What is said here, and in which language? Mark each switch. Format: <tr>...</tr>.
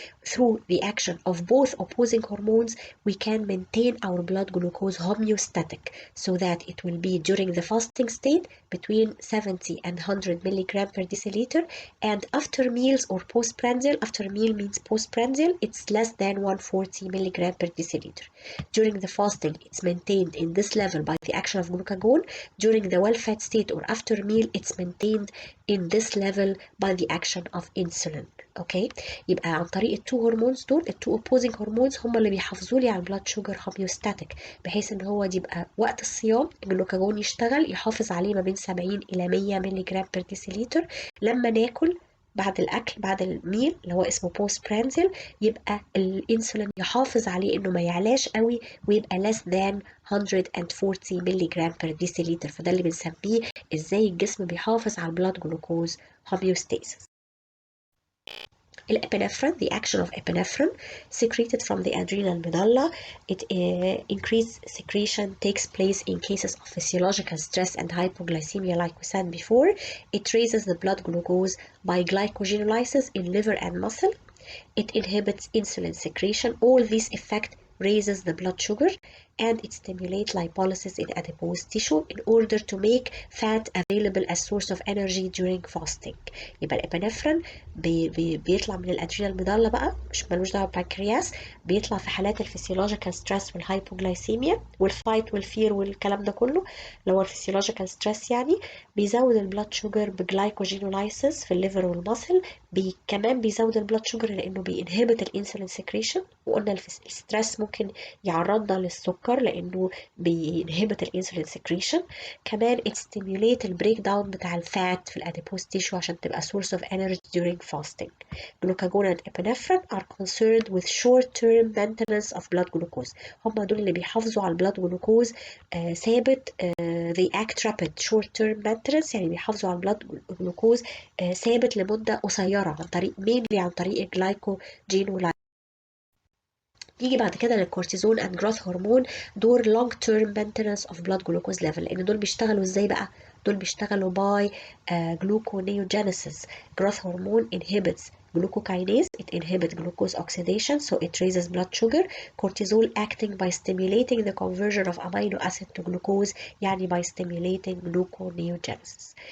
<en>Through the action of both opposing hormones, we can maintain our blood glucose homeostatic so that it will be during the fasting state between 70 and 100 milligram per deciliter, and after meals or postprandial, after meal means postprandial, it's less than 140 milligram per deciliter. During the fasting, it's maintained in this level by the action of glucagon. During the well-fed state or after meal, it's maintained in this level by the action of insulin.</en> <ar>اوكي يبقى عن طريق التو هرمونز دول، التو opposing هرمونز هم اللي بيحافظوا لي على البلاد شوجر homeostatic، بحيث ان هو يبقى وقت الصيام الجلوكاجون يشتغل يحافظ عليه ما بين 70 الى 100 مللي جرام بر ديسيليتر. لما ناكل بعد الأكل بعد الميل اللي هو اسمه بوست برانزل، يبقى الإنسولين يحافظ عليه إنه ما يعلاش قوي ويبقى</ar> <en>less than 140</en> <ar>مللي جرام</ar> <en>per deciliter.</en> <ar>فده اللي بنسميه إزاي الجسم بيحافظ على البلاد جلوكوز homeostasis. الابنفرين,</ar> <en>the action of epinephrine secreted from the adrenal medulla. It increased secretion takes place in cases of physiological stress and hypoglycemia, like we said before. It raises the blood glucose by glycogenolysis in liver and muscle. It inhibits insulin secretion. All these effects raises the blood sugar, and it stimulates lipolysis in adipose tissue in order to make fat available as source of energy during fasting.</en> <ar>يبقى الابنفرين بيطلع من الادرينال ميدالا بقى، مش ملوش دعوه بالبنكرياس، بيطلع في حالات الفسيولوجيكال ستريس والهايبوغلايسيميا والفايت والفير والكلام ده كله اللي هو الفسيولوجيكال ستريس يعني. بيزود البلاد شوجر بجلايكوجينولايسيس في الليفر والمسل. كمان بيزود البلاد شوجر لانه بينهبت الانسولين سكريشن، وقلنا الستريس ممكن يعرضنا للسكر لانه بينهبت الانسولين سكريشن. كمان</ar> <en>it stimulate</en> <ar>البريك داون بتاع الفات في الاديبوز تيشو عشان تبقى</ar> <en>source of energy during fasting. Glucagon and epinephrine are concerned with short-term maintenance of blood glucose.</en> <ar>هم دول اللي بيحافظوا على البلاد جلوكوز ثابت.</ar> <en>they act rapid short-term maintenance،</en> <ar>يعني بيحافظوا على البلاد جلوكوز ثابت لمدة قصيرة عن طريق عن طريق الجلايكوجين. يجي بعد كده للكورتيزون and growth hormone دور</ar> <en>long term maintenance of blood glucose level.</en> <ar>لان دول بيشتغلوا ازاي بقى؟ دول بيشتغلوا by gluconeogenesis.</ar> <en>growth hormone inhibits glucokinase, it inhibits glucose oxidation, so it raises blood sugar. cortisol acting by stimulating the conversion of amino acid to glucose،</en> <ar>يعني</ar> <en>by stimulating gluconeogenesis.</en>